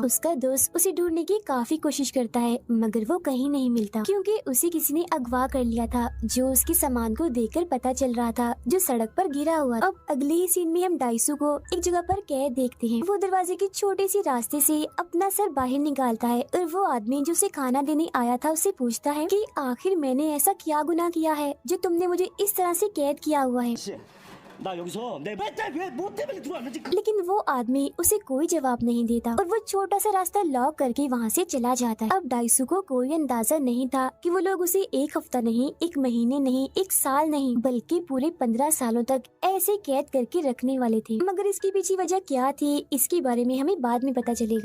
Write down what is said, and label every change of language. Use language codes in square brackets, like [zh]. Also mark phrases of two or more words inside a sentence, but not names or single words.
[hi] उसका दोस्त उसे ढूंढने की काफी कोशिश करता है मगर वो कहीं नहीं मिलता, क्योंकि उसे किसी ने अगवा कर लिया था, जो उसके सामान को देखकर पता चल रहा था, जो सड़क पर गिरा हुआ। अब अगले ही सीन में हम डाइसू को एक जगह पर कैद देखते हैं। वो दरवाजे के छोटे सी रास्ते से अपना सर बाहर निकालता है और वो आदमी जो उसे खाना देने आया था उससे पूछता है कि आखिर मैंने ऐसा क्या गुनाह किया है जो तुमने मुझे इस तरह से कैद किया हुआ है। [ko] 나 여기서 내 맨날 왜뭐 때문에 들어왔는지 [hi] लेकिन वो आदमी उसे कोई जवाब नहीं देता और वो छोटा सा रास्ता लॉक करके वहाँ से चला जाता है। अब डाइसू को कोई अंदाजा नहीं था कि वो लोग उसे एक हफ्ता नहीं, एक महीने नहीं, एक साल नहीं, बल्कि पूरे 15 सालों तक ऐसे कैद करके रखने वाले थे। मगर इसकी पीछे वजह क्या थी, इसके बारे में हमें बाद में पता चलेगा।